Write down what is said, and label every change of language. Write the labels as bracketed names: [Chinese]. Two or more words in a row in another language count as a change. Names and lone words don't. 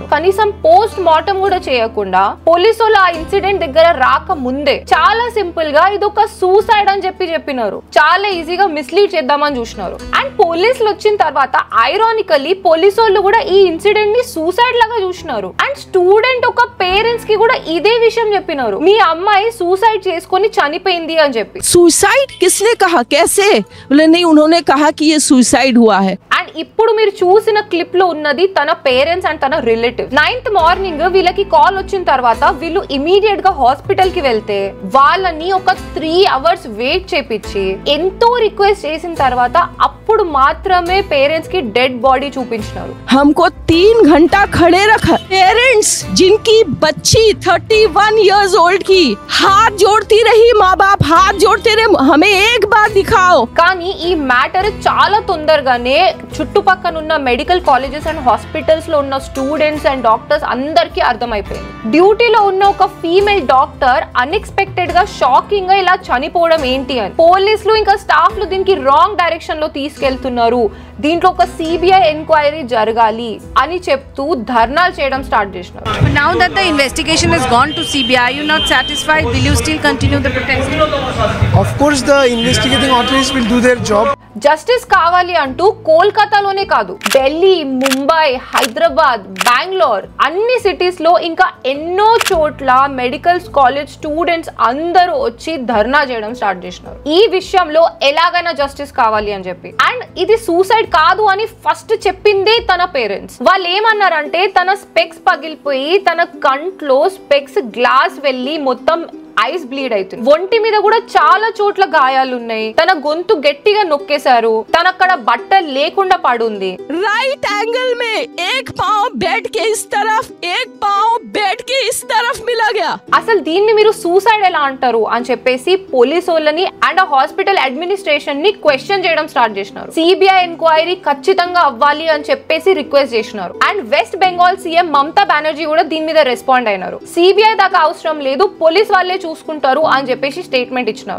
[Telugu] కనీసం [English] post mortem [Telugu] కూడా చేయకుండా పోలీసులు ఆ ఇన్సిడెంట్ దగ్గర రాక ముందే చాలా సింపుల్ గా ఇది ఒక సూసైడ్ అని చెప్పినారు. చాలా ఈజీగా మిస్లీడ్ చేద్దామని చూసినారు. అండ్ పోలీసులు వచ్చిన తర్వాత ఐరానికల్లీ పోలీసులు కూడా ఈ ఇన్సిడెంట్ ని సూసైడ్ లాగా చూసినారు. [English] and student [Telugu] ఒక పేరెంట్స్ కి కూడా ఇదే విషయం చెప్పినారు, మీ అమ్మాయి సూసైడ్ చేసుకొని చనిపోయింది అని చెప్పి. [Hindi] सुसाइड किसने कहा, कैसे? बोले नहीं, उन्होंने कहा कि ये सुसाइड हुआ है. [Telugu] అండ్ ఇప్పుడు మీరు చూసిన క్లిప్ లో ఉన్నది తన పేరెంట్స్ అండ్ తన రిలేటివ్. [English] 9th morning [Telugu] వీళ్ళకి కాల్ వచ్చిన తర్వాత వీళ్ళు ఇమీడియట్ గా హాస్పిటల్ కి వెళ్తే వాళ్ళని ఒక [English] 3 hours wait [Telugu] చేపించి ఎంతో రిక్వెస్ట్ చేసిన తర్వాత అప్పుడు మాత్రమే పేరెంట్స్ కి [English] dead body [Telugu] చూపించినారు. [Hindi] हमको 3 घंटा खड़े रखा. पेरेंट्स जिनकी बच्ची [English] 31 years old [Hindi] की हाथ जोड़ती रही, माँ बाप हाथ जोड़ते रहे, हमें एक बार दिखाओ. [Telugu] కానీ ఈ మ్యాటర్ చాలా తొందరగానే చుట్టుపక్కనున్న [English] medical colleges and hospitals [Telugu] లో ఉన్న [English] students and doctors [Telugu] అందరికీ అర్థమైపోయింది. డ్యూటీలో ఉన్న ఒక [English] female doctor unexpected [Telugu] గా షాకింగ్ గా ఇలా చనిపోవడం ఏంటి అని పోలీసులు ఇంకా స్టాఫ్ లు దీనికి [English] wrong direction [Telugu] లో తీసుకెళ్తున్నారు, దీంట్లో ఒక [English] CBI enquiry [Telugu] జరగాలి అని చెప్తూ ధర్నాలు చేయడం స్టార్ట్ చేసినారు. [English] Now that the investigation has gone to CBI, are you not satisfied? Will you still continue the protest? Of course, the investigating authorities will do their job. [Telugu] జస్టిస్ కావాలి అంటూ కోల్కతాలోనే కాదు, ఢిల్లీ, ముంబై, హైదరాబాద్, బెంగళూరు అన్ని సిటీస్ లో ఇంకా ఎన్నో చోట్ల [English] medical college students [Telugu] అందరూ వచ్చి ధర్నా చేయడం స్టార్ట్ చేసినారు ఈ విషయంలో ఎలాగైనా జస్టిస్ కావాలి అని చెప్పి. అండ్ ఇది సూసైడ్ కాదు అని ఫస్ట్ చెప్పిందే తన పేరెంట్స్. వాళ్ళు ఏమన్నారంటే తన స్పెక్స్ పగిలిపోయి తన కంట్లో [English] specs glass [Telugu] వెళ్ళి మొత్తం [English] eyes bleed [Telugu] అవుతుంది, ఒంటి మీద కూడా చాలా చోట్ల గాయాలు ఉన్నాయి, తన గొంతు గట్టిగా నొక్కేశారు, తనక్కడ బట్టలు లేకుండా పడుంది. [English] right angle [Hindi] में एक पाँव बेड के इस तरफ, एक पाँव बेड के इस तरफ मिला गया. [Telugu] అసలు దీన్ని మీరు సూసైడ్ ఎలా అంటారు అని చెప్పేసి పోలీసు వాళ్ళని [English] and hospital administration [Telugu] ని క్వశ్చన్ చేయడం స్టార్ట్ చేసినారు. [English] CBI enquiry [Telugu] ఖచ్చితంగా అవ్వాలి అని చెప్పేసి రిక్వెస్ట్ చేసినారు. అండ్ వెస్ట్ బెంగాల్ సీఎం మమతా బెనర్జీ కూడా దీని మీద రెస్పాండ్ అయినారు. సిబిఐ దాకా అవసరం లేదు, పోలీస్ వాళ్ళే చూసుకుంటారు అని చెప్పేసి స్టేట్మెంట్ ఇచ్చినారు.